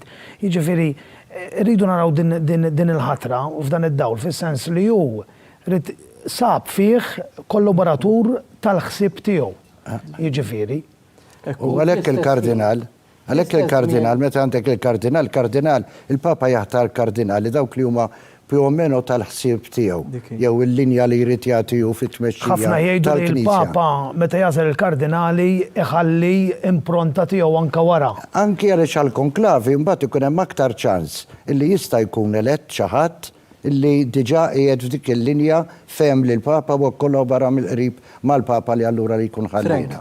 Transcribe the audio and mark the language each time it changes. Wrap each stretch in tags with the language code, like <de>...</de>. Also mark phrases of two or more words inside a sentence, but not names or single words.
<mt>Jiġifieri rridu naraw din il-ħatra u f'dan id-dawl fis-sens li hu sab fih kollaboratur tal-ħsieb tiegħu. Jiġifieri. U għalhekk il-kardinal, meta għandek il-kardinal, il-Papa jaħtar kardinali dawk li huma</mt> <it>più o meno</it> <mt>tal-ħsieb tiegħu, jew il-linja li jrid jagħtihu fit-tmexxija tal-Knisja. Ħafna jgħidu li l-Papa meta jasal il-kardinali iħalli impronta tiegħu anke wara. Anki għaliex għall-konklavi mbagħad ikun hemm aktar ċans illi jista' jkun elett xi ħadd illi diġà qiegħed f'dik il-linja fehem li l-Papa u kollabora mill-qrib mal-Papa li allura li jkun ħallina.</mt>